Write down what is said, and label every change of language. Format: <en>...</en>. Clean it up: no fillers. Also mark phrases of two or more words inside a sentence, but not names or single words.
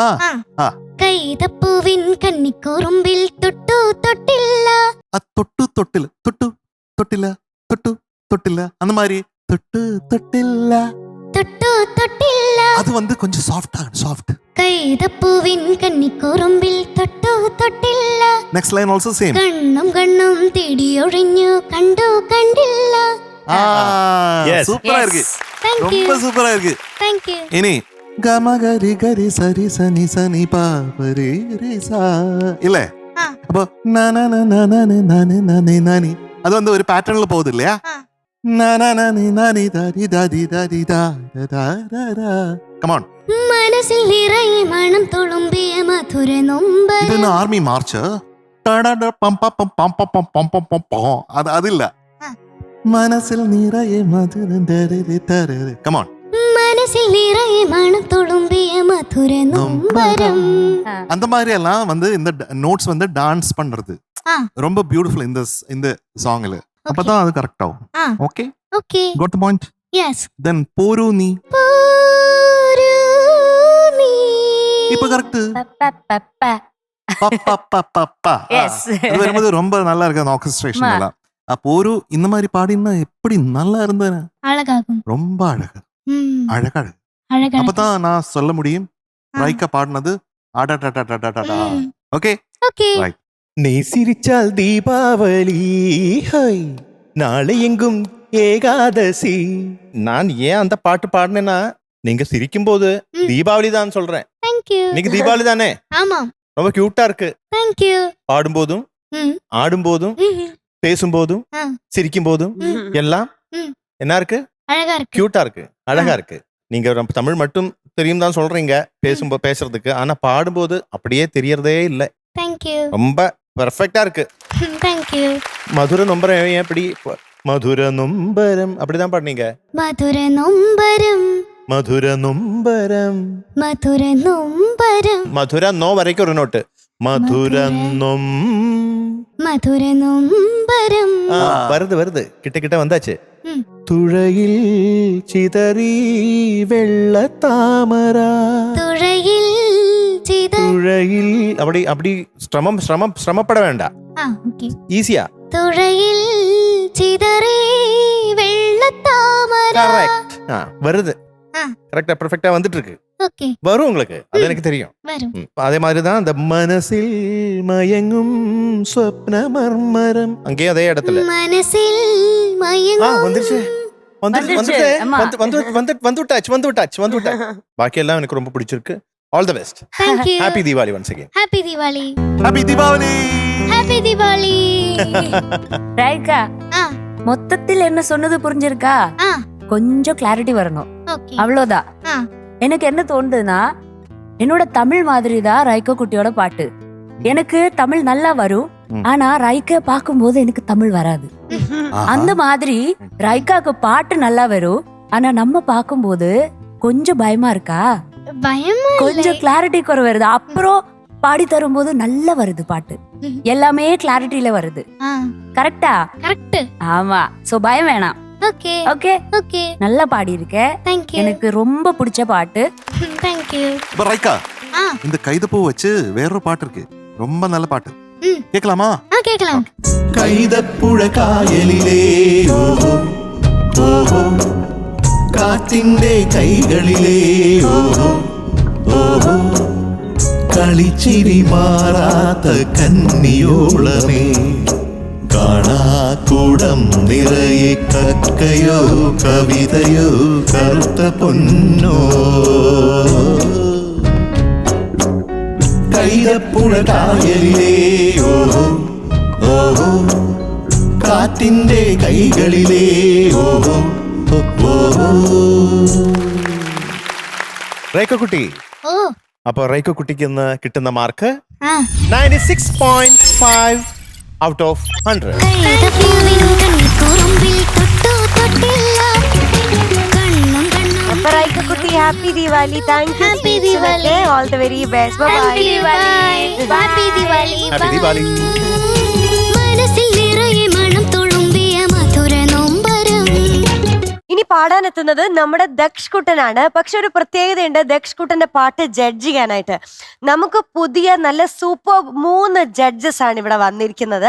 <ml>കൈതപ്പൂവിൻ കന്നി കുറുമ്പിൽ തൊട്ടു തൊട്ടില്ല തൊട്ടു തൊട്ടില്ല തൊട്ടു തൊട്ടില്ല തൊട്ടു തൊട്ടില്ല</ml> <ta>அந்த மாதிரி</ta> <ml>തൊട്ടു തൊട്ടില്ല തൊട്ടു തൊട്ടില്ല</ml> <ta>அது வந்து கொஞ்சம் சாஃப்ட்.</ta> <ml>കൈതപ്പൂവിൻ കന്നി കുറുമ്പിൽ തൊട്ടു തൊട്ടില്ല.</ml> <en>next line also same.</en> <ml>കണ്ണും കണ്ണും തേടിയൊഴിഞ്ഞു കണ്ടു കണ്ടില്ല.</ml> <en>Yes.</en> <ta>சூப்பரா இருக்கு.</ta> <en>Thank you.</en> <ta>ரொம்ப சூப்பரா இருக்கு.</ta> <en>Thank you.</en> <ta>இனி கமகரி கரி சரி சனி சனி பாபரி ரிசா இல்ல அப்போ நானே நானே அது வந்து ஒரு பேட்டர்ன்ல போகுது இல்லையா? நானே நானி தாதி தாதி தாதி தா தா தா</ta> <en>come on.</en> <ml>മനസ്സിൽ നിറയെ മണം തുളുമ്പിയ മധുര നൊമ്പരം.</ml> <ta>இது என்ன</ta> <en>army march?</en> <ta>பம் பம் பம் பம் பம் பம் பம் பம் பம் அது இல்ல.</ta> <ml>മനസ്സിൽ നിറയെ മധുരം തരരെ</ml> <en>come on.</en> <ml>മനസ്സിൽ നിറയെ മണം തുളുമ്പിയ മധുര നൊമ്പരം.</ml> <ta>அந்த மாதிரி எல்லாம் வந்து இந்த நோட்ஸ் வந்து டான்ஸ் பண்றது ரொம்ப பியூட்டிஃபுல் இந்த சாங்ல. அப்பதான் அது கரெக்ட் ஆகும். ஓகே</ta> <ml>ഓക്കേ.</ml> <en>got the point? Yes.</en> <ml>then പോരൂ നീ പോരൂ നീ.</ml> <ta>இப்ப கரெக்ட்.</ta> <en>Yes.</en> <ta>இது வரும்போது ரொம்ப நல்லா இருக்கு அந்த ஆர்கெஸ்ட்ரேஷன் எல்லாம். அப்போ ஒரு இந்த மாதிரி பாடினா எப்படி நல்லா இருந்தேன். அழகாகும். ரொம்ப அழகு. அழகா அழகா. அப்பதான் நான் சொல்ல முடியும் ரைக்கா பாடினது அடடடடடடடா. ஓகே ஓகே. ரைட். நீ சிரிச்சால் தீபாவளி ஹை நாளை எங்கும் ஏகாதசி. நான் ஏன் அந்த பாட்டு பாடினேன்னா நீங்க சிரிக்கும் போது தீபாவளி தான் சொல்றேன்.</ta> <en>Thank you.</en> <ta>இன்னைக்கு தீபாவளி தானே? ஆமாம். ரொம்ப கியூட்டா இருக்கு.</ta> <en>Thank you.</en> <ta>பாடும்போதும் ஆடும்போதும் பேசும்போதும் சிரிக்கும்போதும் எல்லாம் என்ன இருக்கு? அழகா இருக்கு. கியூட்டா இருக்கு, அழகா இருக்கு. நீங்க தமிழ் மட்டும் தெரியும் தான் சொல்றீங்க பேசுறதுக்கு, ஆனா பாடும்போது அப்படியே தெரியறதே இல்ல.</ta> <en>Thank you.</en> <ta>ரொம்ப பெர்ஃபெக்ட்டா இருக்கு.</ta> <en>Thank you.</en> <ml>മധുര നൊമ്പരം</ml> <ta>ஏன் எப்படி?</ta> <ml>മധുര നൊമ്പരം</ml> <ta>அப்படிதான் பாடுனீங்க.</ta> <ml>മധുര നൊമ്പരം. മധുര നൊമ്പരം. മധുര നൊമ്പരം. മധുര നോ</ml> <ta>வரைக்கும் ஒரு நோட்டு.</ta> <ml>മധുര നൊം. മധുര നൊമ്പരം.</ml> <ta>வருது கிட்ட வந்தாச்சு.</ta> <ml>തുഴയിൽ ചിതറി വെള്ള താമര. തുഴയിൽ തുഴയിൽ அப்படி ശ്രമപ്പെட വേണ്ട. ഈസിയാ. തുഴയിൽ ചിതറി വെള്ളത്താമര.</ml> <ta>கரெக்ட். வருது. கரெக்டா பெர்ஃபெக்ட்டா வந்துட்டு இருக்கு. ஓகே. வரும் உங்களுக்கு, அது எனக்கு தெரியும். வரும். அதே மாதிரி தான் இந்த</ta> <ml>മനസ്സിൽ മയങ്ങും സ്വപ്ന മർമ്മരം</ml> <ta>அங்கேயே அதே இடத்துல</ta> <ml>മനസ്സിൽ മയങ്ങും.</ml> <ta>வந்துருச்சு. வந்துட்டாச்சு. பாக்கி எல்லாம் எனக்கு ரொம்ப பிடிச்சிருக்கு.</ta> <en>all the best. Thank you. Happy Deepavali once again. Happy Diwali. Happy Deepavali. Happy Diwali.</en> <ta>ரைக்கா மொத்தத்தில் என்ன சொன்னது புரிஞ்சிருக்கா? கொஞ்சம் கிளாரிட்டி வரணும், அவ்வளவுதான். எனக்கு என்ன தோணுதுன்னா, என்னோட தமிழ் மாதிரி தான் ரைக்கோ குட்டியோட பாட்டு. எனக்கு தமிழ் நல்லா வரும், ஆனா ரைக்கா பார்க்கும்போது எனக்கு தமிழ் வராது. அந்த மாதிரி ரைக்காக்கு பாட்டு நல்லா வரும், ஆனா நம்ம பார்க்கும்போது கொஞ்சம் பயமா இருக்கா? பயமா கொஞ்சம் கிளாரிட்டி குறை வருது. அப்புறம் பாடி தரும்போது நல்லா வருது பாட்டு, எல்லாமே கிளாரிட்டில வருது. கரெக்டா? கரெக்ட். ஆமா. சோ பயம் வேணாம். ஓகே ஓகே ஓகே. நல்லா பாடி இருக்க.</ta> <en>Thank you.</en> <ta>எனக்கு ரொம்ப பிடிச்ச பாட்டு.</ta> <en>Thank you.</en> <ta>ரைக்கா, இந்த கைதப்பூ வச்சு வேறொரு பாட்டு இருக்கு, ரொம்ப நல்ல பாட்டு. கேட்கலாமா? கேட்கலாம்.</ta> <ml>കൈതപ്പുഴ കായലിലേ ഓഹോ ഓഹോ കാറ്റിന്റെ കൈകളിലേ ഓഹോ ഓഹോ കളിച്ചിരി മാറാത്ത കന്നിയോളമേ കാണാക്കൂടം നിറയെ കക്കയോ കവിതയോ കറുത്ത പൊന്നോ കൈതപ്പുഴ കായലിലേ ഓഹോ ഓഹോ കാറ്റിന്റെ കൈകളിലേ ഓഹോ ഓഹോ.</ml> <ta>ரேக்கா குட்டி,</ta> <ml>അപ്പൊ റൈക്കോ കുട്ടിക്ക് ഇന്ന് കിട്ടുന്ന മാർക്ക് 96.5</ml> <en>out of 100.</en> <ml>അപ്പൊ റൈക്കോ കുട്ടി</ml> <en>Happy Diwali. thank you. Happy Diwali. all the very best. bye Happy Diwali. Happy Diwali.</en> <ml>മനസ്സിൽ നിറയെ മണം തുളുമ്പിയ മധുര നൊമ്പരം. ഇനി പാടാനെത്തുന്നത് നമ്മുടെ ദക്ഷ് കുട്ടനാണ്. പക്ഷെ ഒരു പ്രത്യേകതയുണ്ട് ദക്ഷ് കുട്ടന്റെ പാട്ട് ജഡ്ജ് ചെയ്യാനായിട്ട്. നമുക്ക് പുതിയ നല്ല സൂപ്പർ 3 ജഡ്ജസ് ആണ് ഇവിടെ വന്നിരിക്കുന്നത്.</ml>